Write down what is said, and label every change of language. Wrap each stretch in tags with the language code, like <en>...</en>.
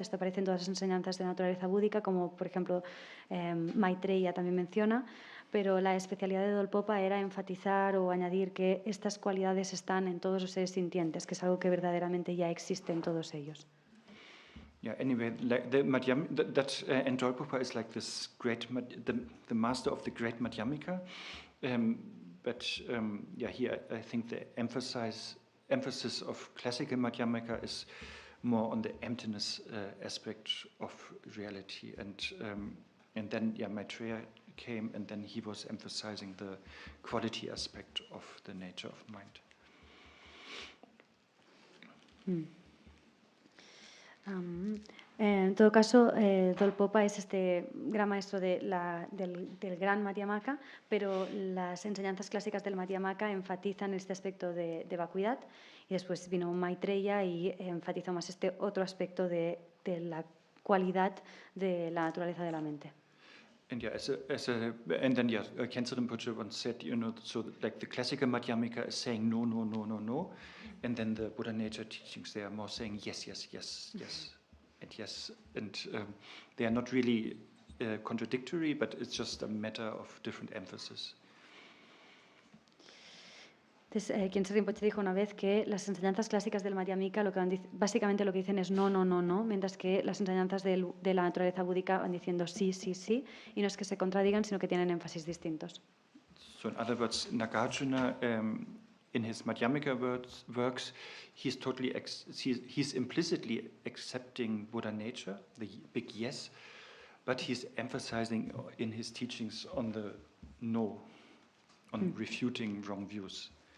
<es>Esto aparece en todas las enseñanzas de naturaleza búdica, como por ejemplo Maitreya también menciona, pero la especialidad de Dolpopa era enfatizar o añadir que estas cualidades están en todos los seres sintientes, que es algo que verdaderamente ya existe en todos ellos.</es> <en>Yeah. Anyway, like the and Dolpopa is like this great, the master of the great Madhyamika. But here I think the emphasis of classical Madhyamika is more on the emptiness aspect of reality, and then Maitreya came, and then he was emphasizing the quality aspect of the nature of mind.</en> <es>En todo caso, Dolpopa es este gran maestro del gran Madhyamaka, pero las enseñanzas clásicas del Madhyamaka enfatizan este aspecto de vacuidad, y después vino Maitreya y enfatizó más este otro aspecto de la cualidad de la naturaleza de la mente.</es> <en>And Khyentse Rinpoche once said, so like the classical Madhyamika is saying no, no, no, no, no, and then the Buddha nature teachings, they are more saying yes, yes, yes, yes, and yes, and they are not really contradictory, but it's just a matter of different emphasis.</en> <es>Entonces, Khyentse Rinpoche dijo una vez que las enseñanzas clásicas del Madhyamika básicamente lo que dicen es no, no, no, no, mientras que las enseñanzas de la naturaleza búdica van diciendo sí, sí, sí, y no es que se contradigan, sino que tienen énfasis distintos.</es> <en>So in other words, Nagarjuna, in his Madhyamika works, he's implicitly accepting Buddha nature, the big yes, but he's emphasizing in his teachings on the no, on refuting wrong views.</en>